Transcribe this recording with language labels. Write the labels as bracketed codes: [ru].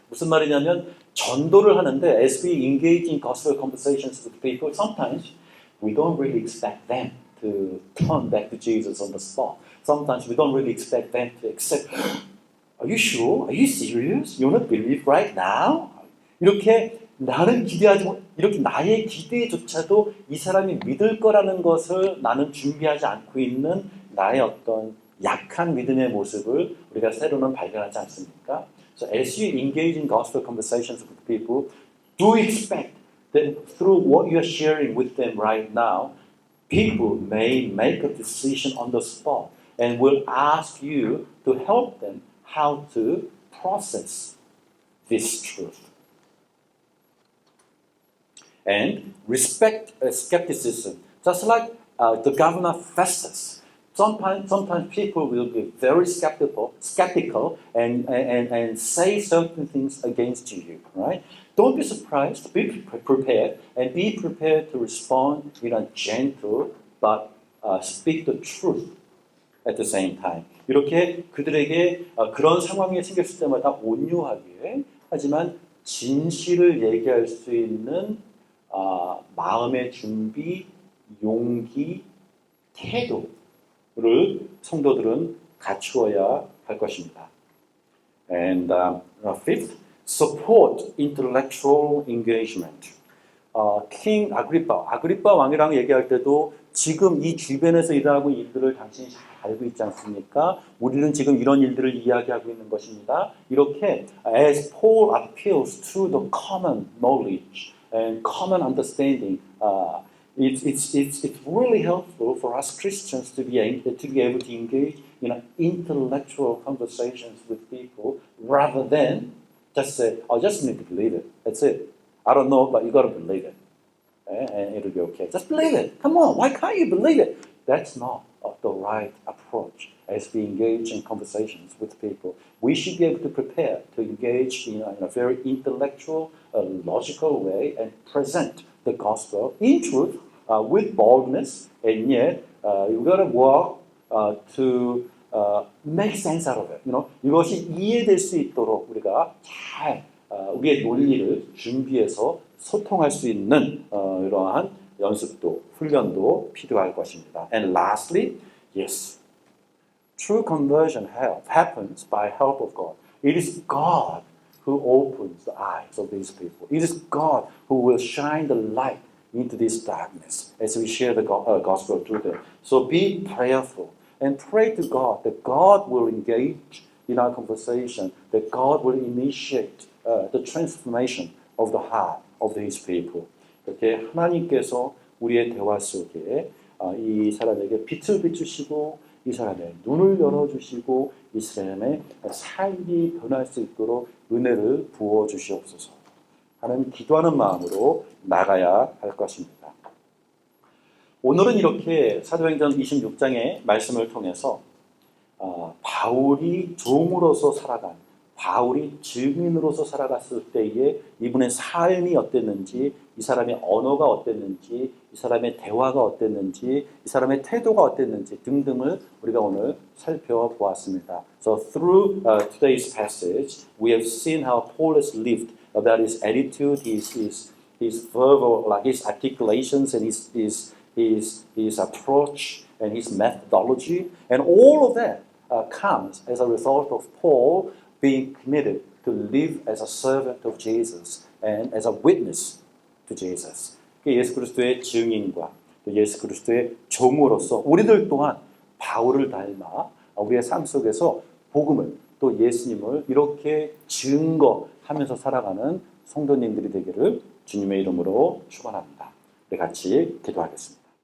[ko] 무슨 말이냐면 전도를 하는데 [en] as we engage in gospel conversations with people, sometimes we don't really expect them to turn back to Jesus on the spot. Sometimes we don't really expect them to accept. Are you sure? Are you serious? You want to believe right now? [ko] 이렇게 나는 기대하지 못, 이렇게 나의 기대조차도 이 사람이 믿을 거라는 것을 나는 준비하지 않고 있는 나의 어떤 약한 믿음의 모습을 우리가 새로는 발견하지 않습니까? [en] So as you engage in gospel conversations with people, do expect that through what you are sharing with them right now, people may make a decision on the spot and will ask you to help them how to process this truth. And respect skepticism. Just like the governor Festus, sometimes people will be very skeptical and say certain things against you, right? Don't be surprised, be prepared, and be prepared to respond in a gentle but speak the truth at the same time. [ko] 이렇게 그들에게 그런 상황이 생겼을 때마다 온유하게 하지만 진실을 얘기할 수 있는 마음의 준비, 용기, 태도를 성도들은 갖추어야 할 것입니다. [en] And fifth, support intellectual engagement. [ko] 킹 아그리파 왕이랑 얘기할 때도 지금 이 주변에서 일어나고 있는 일들을 당신이 잘 알고 있지 않습니까? 우리는 지금 이런 일들을 이야기하고 있는 것입니다. 이렇게 [en] as Paul appeals to the common knowledge and common understanding, it's really helpful for us Christians to be able to engage in intellectual conversations with people rather than just say, "I just need to believe it. That's it. I don't know, but you got to believe it, and it'll be okay. Just believe it. Come on, why can't you believe it?" That's not the right approach as we engage in conversations with people. We should be able to prepare to engage in a very intellectual, logical way and present the gospel in truth with boldness, and yet you've got to walk to make sense out of it. [ko] 이것이 이해될 수 있도록 우리가 잘 우리의 논리를 준비해서 소통할 수 있는 이러한 연습도 훈련도 필요할 것입니다. [en] And lastly, yes, true conversion happens by help of God. It is God who opens the eyes of these people. It is God who will shine the light into this darkness as we share the gospel to them. So be prayerful and pray to God that God will engage in our conversation, that God will initiate the transformation of the heart of His people. [ko] 이렇게 하나님께서 우리의 대화 속에 이 사람에게 빛을 비추시고 이 사람의 눈을 열어주시고 이 사람의 삶이 변할 수 있도록 은혜를 부어주시옵소서 하는 기도하는 마음으로 나가야 할 것입니다. 오늘은 이렇게 사도행전 26장의 말씀을 통해서 바울이 종으로서 살아간 바울이 증인으로서 살아갔을 때에 이분의 삶이 어땠는지, 이 사람의 언어가 어땠는지, 이 사람의 대화가 어땠는지, 이 사람의 태도가 어땠는지 등등을 우리가 오늘 살펴보았습니다. [en] So through today's passage, we have seen how Paul has lived, about his attitude, his verbal, like his articulations, and his approach and his methodology, and all of that comes as a result of Paul being committed to live as a servant of Jesus and as a witness to Jesus. [ko] 예수 그리스도의 증인과 또 예수 그리스도의 종으로서 우리들 또한 바울을 닮아 우리의 삶 속에서 복음을 또 예수님을 이렇게 증거하면서 살아가는 성도님들이 되기를 주님의 이름으로 축원합니다. 우리 같이 기도하겠습니다.